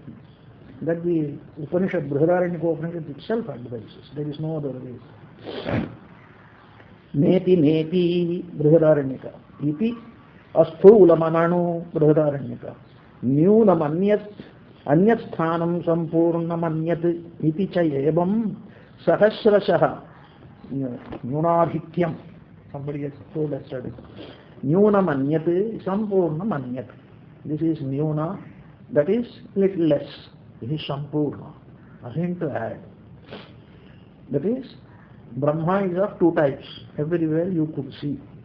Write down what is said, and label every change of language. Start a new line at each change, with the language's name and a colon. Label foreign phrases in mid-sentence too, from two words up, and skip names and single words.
English: That the Upanishad, Brihadaranyaka Upanishad itself advises. There is no other way.
Sanskrit: Neti, neti, Brihadaranyaka. Iti asthulamanu Brihadaranyaka. Nyunam anyat sthanam sampurnam anyat iti cha evam sahasrashaha nyunadhityam.
English: Somebody has told us that.
Sanskrit: Nyuna manyat, sampurna manyat.
English: This is nyuna, that is little less. This is sampurna. Nothing to add. That is, Brahma is of two types. Everywhere you could see.